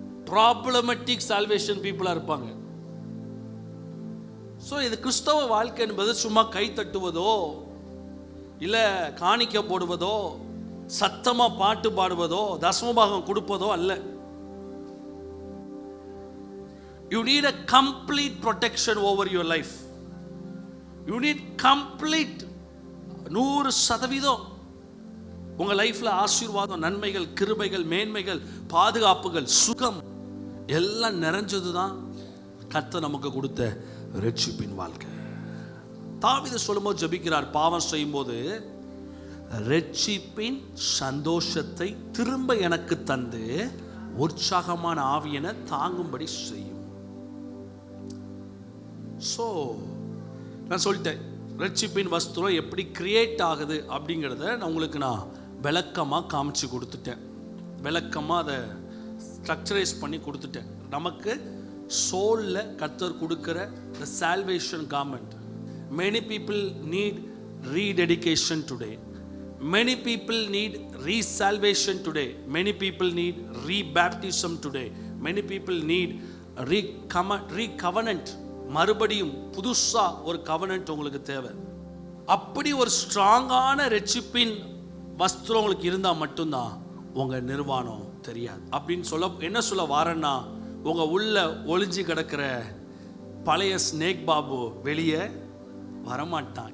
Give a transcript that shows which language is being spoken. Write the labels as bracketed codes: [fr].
[en] Problematic salvation பீப்புளாக இருப்பாங்க. [ta] So இது கிறிஸ்தவ வாழ்க்கை என்பது சும்மா கை தட்டுவதோ, இல்லை காணிக்க போடுவதோ, சத்தமாக பாட்டு பாடுவதோ, தசமபாகம் கொடுப்பதோ அல்ல. [en] You need a complete protection over your life. You need complete 100% [ta] உங்க லைஃப்ல ஆசீர்வாதம், நன்மைகள், கிருபைகள், மேன்மைகள், பாதுகாப்புகள், சுகம் எல்லாம் நிறைஞ்சதுதான் கர்த்தர் நமக்கு கொடுத்த ரட்சிப்பின் வாழ்க்கை. தாவீது சொல்லும்போது ஜெபிக்கிறார், பாவம் செய்யும் போது ரட்சிப்பின் சந்தோஷத்தை திரும்ப எனக்கு தந்து உற்சாகமான ஆவியனை தாங்கும்படி செய்யும். ஸோ நான் சொல்லிட்டேன், ரட்சிப்பின் வஸ்திரம் எப்படி கிரியேட் ஆகுது அப்படிங்கிறத நான் உங்களுக்கு விளக்கமாக காமிச்சு கொடுத்துட்டேன், விளக்கமாக அதை ஸ்ட்ரக்சரைஸ் பண்ணி கொடுத்துட்டேன். நமக்கு சோலில் கர்த்தர் கொடுக்குற [en] the salvation garment. Many people need rededication today. Many people need re-salvation today. Many people need re-baptism today. Many people need re-covenant. [ta] மறுபடியும் புதுசா ஒரு கவனன்ட் உங்களுக்கு தேவை. அப்படி ஒரு ஸ்ட்ராங்கான ரட்சிப்பின் வஸ்திரம் உங்களுக்கு இருந்தால் மட்டும்தான் உங்க நிர்வாணம் தெரியாது. அப்படின்னு சொல்ல என்ன சொல்ல வாரேன்னா, உங்க உள்ள ஒளிஞ்சு கிடக்கிற பழைய ஸ்னேக் பாபு வெளியே வரமாட்டான்.